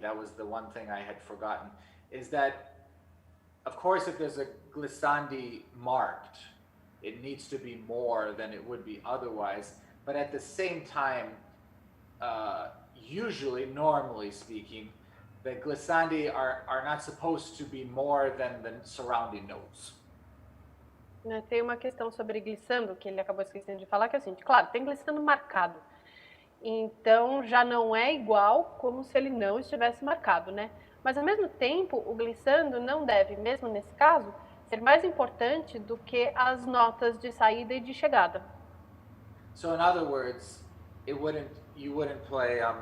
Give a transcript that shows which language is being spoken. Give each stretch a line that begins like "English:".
English: That was the one thing I had forgotten. Is that, of course, if there's a glissandi marked, it needs to be more than it would be otherwise. But at the same time, usually, normally speaking, the glissandi are not supposed to be more than the surrounding notes.
Portuguese: Tem uma questão sobre glissando, que ele acabou esquecendo de falar, que é o seguinte, claro, tem glissando marcado. Então, já não é igual como se ele não estivesse marcado, né? Mas, ao mesmo tempo, o glissando não deve, mesmo nesse caso, ser mais importante do que as notas de saída e de chegada.
English: So, in other words, you wouldn't play...